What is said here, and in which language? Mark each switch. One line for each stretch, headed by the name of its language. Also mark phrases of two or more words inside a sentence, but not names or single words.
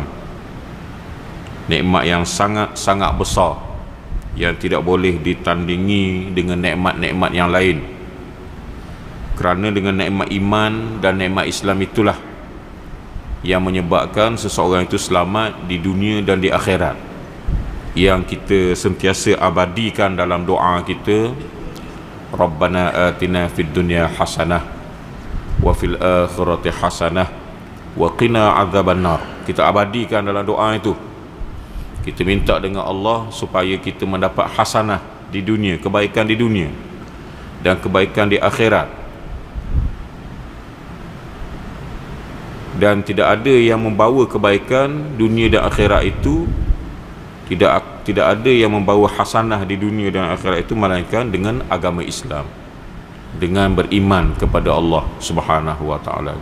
Malay: Nikmat yang sangat-sangat besar yang tidak boleh ditandingi dengan nikmat-nikmat yang lain. Kerana dengan nikmat iman dan nikmat Islam itulah yang menyebabkan seseorang itu selamat di dunia dan di akhirat, yang kita sentiasa abadikan dalam doa kita,
Arabic: ربنا آتنا في الدنيا حسنة وفي الآخرة حسنة وقنا عذاب النار.
Malay: Kita abadikan dalam doa itu. Kita minta dengan Allah supaya kita mendapat hasanah di dunia, kebaikan di dunia dan kebaikan di akhirat. Dan tidak ada yang membawa kebaikan dunia dan akhirat itu, tidak ada yang membawa hasanah di dunia dan akhirat itu melainkan dengan agama Islam, dengan beriman kepada Allah
Arabic: سبحانه وتعالى.